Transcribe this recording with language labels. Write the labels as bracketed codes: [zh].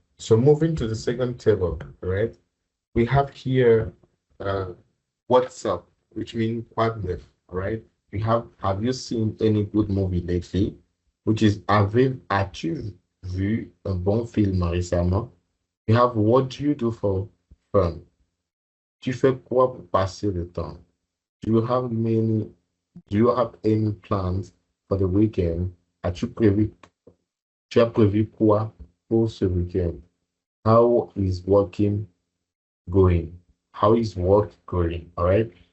[en] So moving to the second table, right? We have here what's up, which means what if, all right? We have you seen any good movie lately? Which is [fr] as-tu vu un bon film récemment? [en] We have what do you do for fun? [fr] Tu fais quoi pour passer le temps? [en] Do you have many Do you have any plans for the weekend? [fr] As-tu prévu, tu as prévu quoi pour ce weekend? [en] How is working going? How is work going? All right?